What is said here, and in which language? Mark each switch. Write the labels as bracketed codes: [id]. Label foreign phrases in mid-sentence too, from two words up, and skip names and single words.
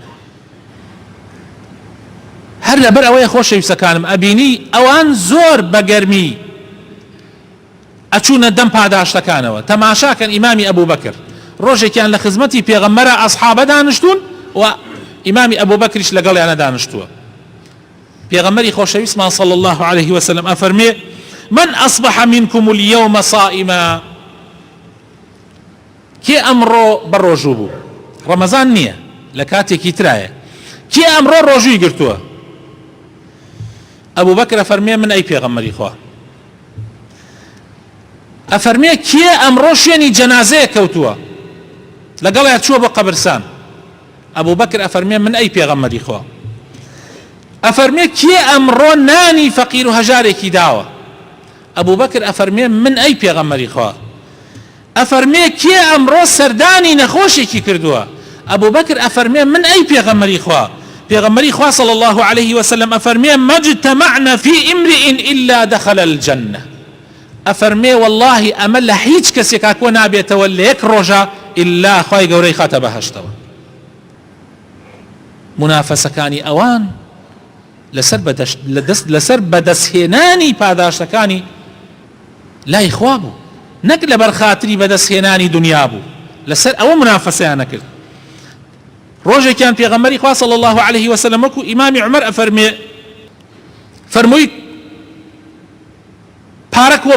[ckb] هەر لەبەر ئەوەیە خۆشەویستەکانم ئەبینی ئەوان زۆر بەگەرمی ئەچوونە دەم پاداشتەکانەوە تەماشاکەن ئیمامی ئەبوو بەکر ڕۆژێکیان لە خزمەتی پێغەمبەرە ئەسحابە دانیشتون و ئیمامی ئەبوو بەکریش لەگەڵیانە دانیشتووە پێغەمبەری خۆشەویستمان [ar] صلی الله عليه وسلم [ckb] ئەفەرمێ [ar] من أصبح منكم اليوم صائما [ckb] کێ ئەمڕۆ بەڕۆژوو بوو ڕەمەزان نییە لە کاتێکی ترایە کێ ئەمڕۆ ڕۆژووی گرتووە ئەبوو بەکر ئەفەرمێ من ئەی پێغەمبەری خوا ئەفەرمێ کێ ئەمڕۆ شوێنی جەنازەیە کەوتووە لەگەڵیان چووە بۆ قەبرستان ئەبوو بەکر ئەفەرمێ من ئەی پێغەمبەری خوا ئەفەرمێ کێ ئەمڕۆ نانی فەقیر و هەژارێکی داوە ئەبوو بەکر ئەفەرمێ من ئەی پێغەمبەری خوا ئەفەرمێ کێ ئەمڕۆ سەردانی نەخۆشێکی کردووە ئەبوو بەکر ئەفەرمێ من ئەی پێغەمبەری خوا پێغەمبەری خوا [ar] صلی الله عليه وسلم [ckb] ئەفەرمێ [ar] مەجتەمەعنا فی ئیمرئ إلا دخل الجنة [ckb] ئەفەرمێ والله ئەمە لە هیچ کەسێکا کۆ نابێتەوە لە یەک ڕۆژە إلا خوای گەورەی خاتە بەهەشتەوە منافەسەکانی ئەوان لەسەر بەدەستهێنانی پاداشتەکانی لای خوا بوو نەک لەبەر خاتری بەدەستهێنانی دنیا بوو لەسەر ئەوە منافەسەیان نەکرد ڕۆژێکیان پێغەمبەری خوا [ar] صلی الله عليه وسلم [ckb] وەکو ئیمامی عومەر ئەفەرمێ فەرمووی پارە کۆ